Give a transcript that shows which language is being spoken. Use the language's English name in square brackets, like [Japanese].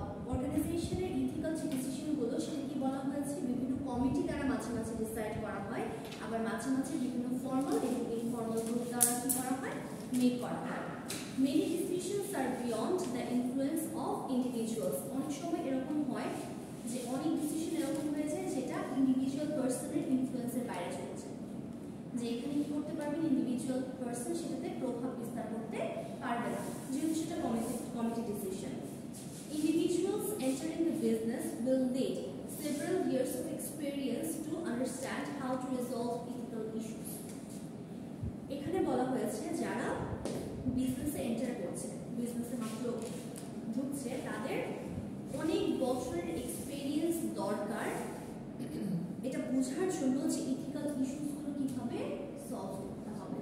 [Bangla] অর্গানাইজেশনের ইথিক্যাল যে ডিসিশনগুলো সেটা কি বলা হয়েছে, বিভিন্ন কমিটি দ্বারা মাঝে মাঝে ডিসাইড করা হয়, আবার মাঝে মাঝে বিভিন্ন ফর্মাল এবং ইনফর্মাল গ্রুপ দ্বারা কি করা হয়, মেক করা হয়। [English] Many decisions are beyond the influence of individuals. [Bangla] অনেক সময় এরকম হয় যে অনেক ডিসিশন এরকম হয়ে যায় যেটা ইন্ডিভিজুয়াল পার্সনের ইনফ্লুয়েন্সের বাইরে চলেছে, যে এখানে কি করতে পারবেন ইন্ডিভিজুয়াল পার্সন সেটাতে প্রভাব বিস্তার করতে পারবে না, যেহেতু সেটা committee decision. [English] Individuals entering the business will need several years of experience to understand how to resolve ethical issues. [Bangla] এখানে বলা হয়েছে যারা বিজনেসে এন্টার করছে, বিজনেসে মাত্র ঢুকছে, তাদের অনেক বছরের এক্সপেরিয়েন্স দরকার এটা বোঝার জন্য যে ইথিক্যাল ইস্যুসগুলো কীভাবে সলভ করতে হবে।